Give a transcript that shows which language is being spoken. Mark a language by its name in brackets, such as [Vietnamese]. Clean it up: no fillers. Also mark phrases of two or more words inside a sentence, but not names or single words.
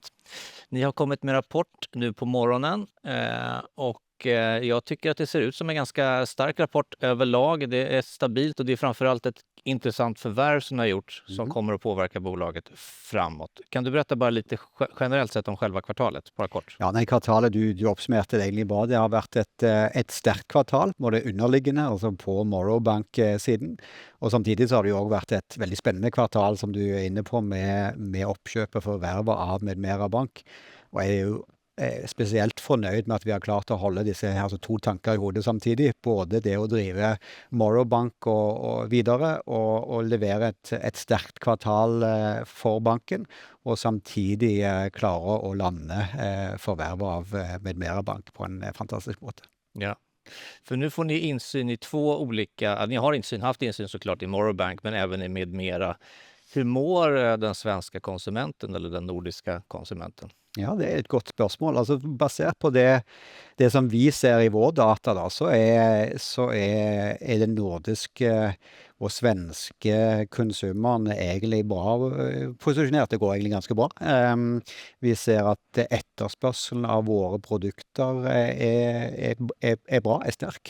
[Swedish] Ni har kommit med rapport nu på morgonen och jag tycker att det ser ut som en ganska stark rapport överlag. Det är stabilt och det är framförallt ett intressant förvärv som har gjort som kommer att påverka bolaget framåt. Kan du berätta bara lite generellt sett om själva kvartalet, bara kort? [Norwegian] Ja, nej, kvartalet du oppsummerte det egentlig bra. Det har vært et sterkt kvartal, både underliggende, altså på Morrow Bank-siden. Og samtidig så har det jo også vært et veldig spennende kvartal, som du er inne på, med oppkjøpet for vervet av Medmera Bank. Og jeg er jo spesielt fornøyd med at vi har klart å holde disse altså 2 tanker i hodet samtidig. Både det å drive Morrow Bank og videre, og levere et sterkt kvartal for banken, og samtidig klare å lande forvervet av Medmera Bank på en fantastisk måte. [Swedish] Ja. För nu får ni insyn i 2 olika, ni har haft insyn såklart i Morrow Bank, men även i Medmera. Hur mår den svenska konsumenten eller den nordiska konsumenten? [Norwegian] Ja, det er et godt spørsmål. Altså, basert på det som vi ser i vår data, da, så er det nordiske og svenske konsumerne egentlig bra posisjonert. Det går egentlig ganske bra. Vi ser at etterspørselen av våre produkter er bra, er sterk.